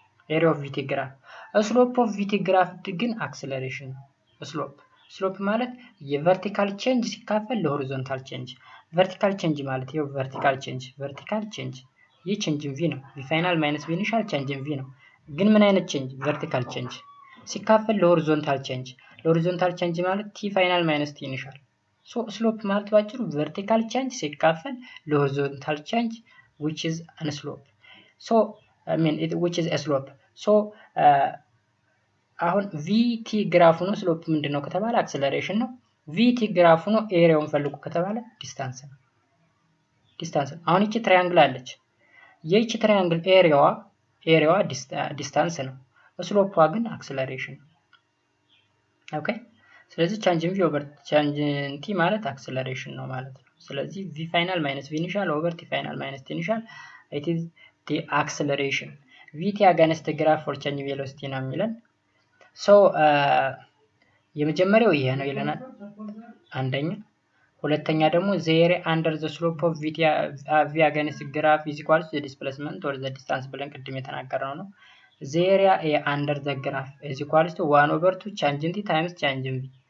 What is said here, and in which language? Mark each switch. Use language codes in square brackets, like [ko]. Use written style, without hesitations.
[am] ኤሪያ ኦፍ ቪቲ ግራፍ ስሎፕ ኦፍ ቪቲ ግራፍ ግን አክሰለሬሽን ነው። ስሎፕ ማለት የቨርቲካል ቼንጅ ሲካፈል ለሆሪዞንታል ቼንጅ። ቨርቲካል ቼንጅ ማለት ይሄው ቨርቲካል ቼንጅ ይህ ቼንጅን ቪ ነው። ቪ ፋይናል ማይነስ ቪ ኢኒሻል ቼንጅን ቪ ነው። ግን ምን አይነት ቼንጅ? ቨርቲካል ቼንጅ ሲካፈል ለሆሪዞንታል ቼንጅ። ለሆሪዞንታል ቼንጅ ማለት ቲ ፋይናል ማይነስ ቲ ኢኒሻል። ሶ ስሎፕ ማለት ባጭሩ ቨርቲካል ቼንጅ ሲካፈል ለሆሪዞንታል ቼንጅ [en] which is a slope. So I mean which is a slope. [am] So አሁን ቪቲ ግራፍ ነው። ስሎፕ ምንድነው ከተባለ አክሰለሬሽን ነው። ቪቲ ግራፍ ነው። ኤሪያውን ፈልጉ ከተባለ ዲስታንስ ነው። አሁን እቺ ትራያንግል አለች። የእቺ ትራያንግል ኤሪያዋ ዲስታንስ ነው። ስሎፕዋ ግን አክሰለሬሽን ነው። ኦኬ ስለዚህ ቻንጅን ቪ ኦቨር ቻንጅን ቲ ማለት አክሰለሬሽን ነው ማለት ነው። ስለዚህ ቪ ፋይናል ማይነስ ቪ ኢኒሻል ኦቨር ቲ ፋይናል ማይነስ ቲ ኢኒሻል [en] it is the acceleration. ቪቲ against graph for change velocity [am] ነው የሚለን። ሶ የመጀመሪያው ይሄ ነው ይለናል አንደኛ። ሁለተኛ ደግሞ [en] the area under the slope of v against graph is equal to the displacement or the distance [am] ብለን ቅድም የተናገርነው ነው። [en] the area under the graph is equal to 1/2 change in t times change in v.